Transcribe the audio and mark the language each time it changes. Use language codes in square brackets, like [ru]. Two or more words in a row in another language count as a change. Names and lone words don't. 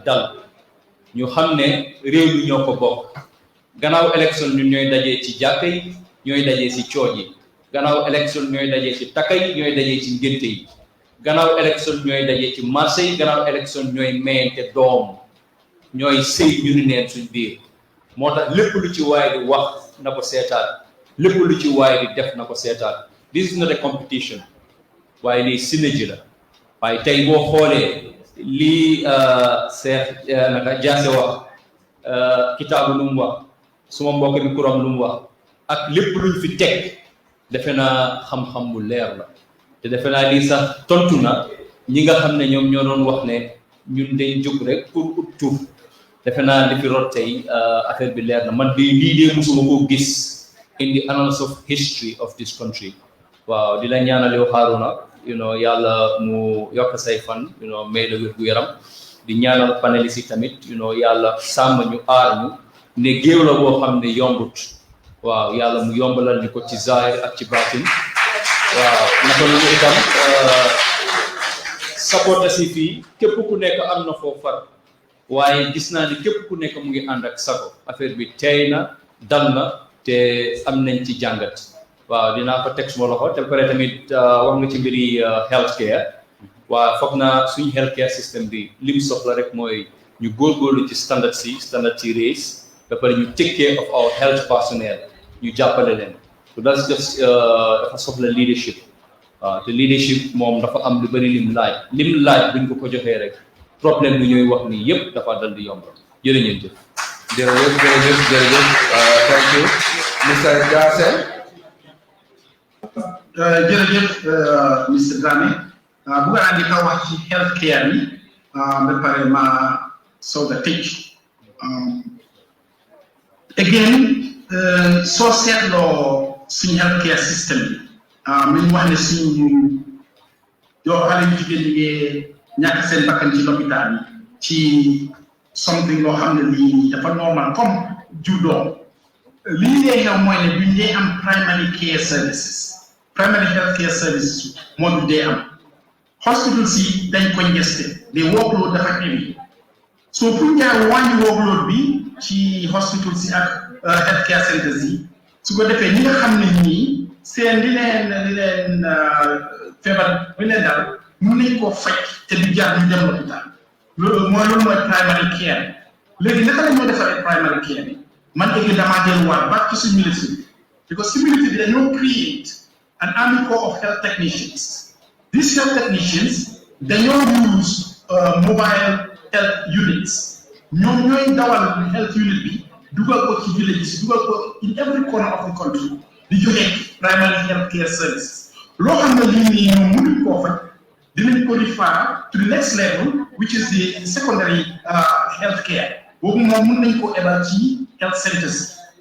[wo] dal ñu xam ne réew mi ñoo ko bokk gannaaw élection ñun ñooy dajee ci jàkka yi ñooy dajee ci cooj yi gannaaw élection ñooy dajee ci takka yi ñooy dajee ci ngénte yi gannaaw élection ñooy dajee ci marché yi gannaaw élection ñooy mayente doom ñooy sëy ñu ni neen suñ biir moo tax lépp lu ci waaye di wax na ko seetaan lépp lu ci waaye di def na ko seetaan [en] this is not a competition [wo] waaye lii synergie la waaye tey boo xoolee lii Cheikh naka Jaase wax kitaabu lu mu wax suma mbokk bi kuram lu mu wax ak lépp luñ fi teg defe naa xam-xam bu leer la te defe naa lii sax tontu na ñi nga xam ne ñoom ñoo doon wax ne ñun dañ jóg rek pour ut tur defe naa li fi rot tey affaire bi leer na man di lii dee musuma koo gis [en] in the annals of history of this country [wo] waaw di la ñaanal yow Haruna [en] you know [wo] yàlla mu yokk say fan [en] you know [wo] may la wér gu yaram di ñaanal panélistes yi tamit [en] you know [wo] yàlla sàmm ñu aar ñu ne géew la boo xam ne yombut waaw yàlla mu yombalal ñu ko ci zahir ak ci baatin waaw naka la ñu itam supporter si fii képp ku nekk am na foo far waaye gis naa ni képp ku nekk mu ngi ànd ak sago affaire bi tey na dal na te am nañ ci jàngat waaw dinaa ko teg suma loxo te pare tamit wax nga ci mbiri [en] health care [wo] waaw foog naa suñu [en] health care system [wo] bi li mu soxla rek mooy ñu góorgóorlu ci standard ci race ba pare ñu [en] take care of our health personnel [wo] ñu jàppale leen [en] so that's just [wo] dafa soxla leadership waaw te leadership moom dafa am lu bëri lim laaj buñ ko joxee rek problème bi ñooy wax nii yëpp dafa dal di yomb jërëjëf. [en] jërëjëf thank you Mr. Jaase. [wo] jërëjëf Mr. Dramé bu nga andi ka wax ci [en] health care [wo] bi ba pare ma soog a tëj again soo seetloo suñu [en] health care system [wo] bi mi ñu wax ne suñu yoo xale yu jigéen ñi ngi ñàkk seen bakkan ci lopitaan yi ci something loo xam ne lii dafa normal comme jur doom lii dee xew mooy ne duñ dee am [en] primary care services primary health care services [wo] moo du dee am hospital si dañ ko ngeste de workload dafa heavy so pour nga wàññi workload bi ci hospital si ak [en] health care centers [wo] yi su ko defee ñi nga xam ne ñii seen li leen feebar bu leen dal mën nañ koo faj te du jaar ñu dem lopitaan loolu mooy [en] primary care [wo] léegi naka la ñoo defaree [en] primary care [wo] bi man léegi damaa delluwaat [en] back to [wo] suñu military because si military bi dañoo [en] create an army corps of health technicians. These health technicians [wo] dañoo [en] use mobile health units [wo] ñoom ñooy dawal [en] health unit [wo] bi dugal ko ci villages dugal ko [en] in every corner of the country [wo] di joxe [en] primary health care services [wo] loo xam ne lii nii ñoom mënuñ koo faj dinañ ko [en] refer to the next level which is the secondary health care [wo] boobu moom mën nañ ko ebal ci [en] health centers